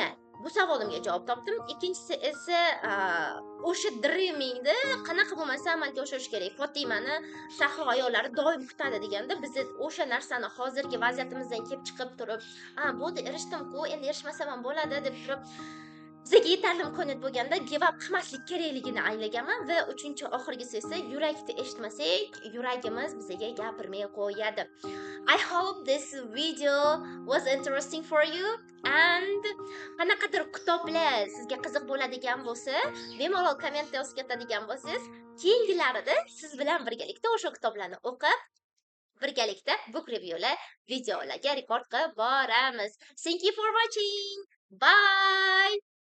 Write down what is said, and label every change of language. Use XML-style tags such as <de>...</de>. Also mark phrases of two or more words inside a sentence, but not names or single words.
<uz>Bu savolimga javob topdim. Ikkinchisi esa o'sha dreamingni qanaqa bo'lmasa amalga oshirish kerak. Fotimani sahro ayollari doim kutadi deganda, biz o'sha narsani hozirgi vaziyatimizdan kelib chiqib turib, bo'ldi erishdim-ku, endi erishmasam ham bo'ladi deb turib bizga yetarli imkoniyat bo'lganda</uz> <en>give up</en> <uz>qilmaslik kerakligini anglaganman va uchinchi oxirgisi esa yurakni eshitmasak, yuragimiz bizga gapirmay qo'yadi.</uz> <en>I hope this video was interesting for you and</en> <uz>qanaqadir kitoblar sizga qiziq bo'ladigan bo'lsa, bemalol kommentda yozib ketadigan bo'lsangiz, keyingilarida siz bilan birgalikda o'sha kitoblarni o'qib, birgalikda</uz> <en>book reviewlar,</en> <uz>videolarga rekord qilib boramiz.</uz> <en>Thank you for watching. Bye.</en>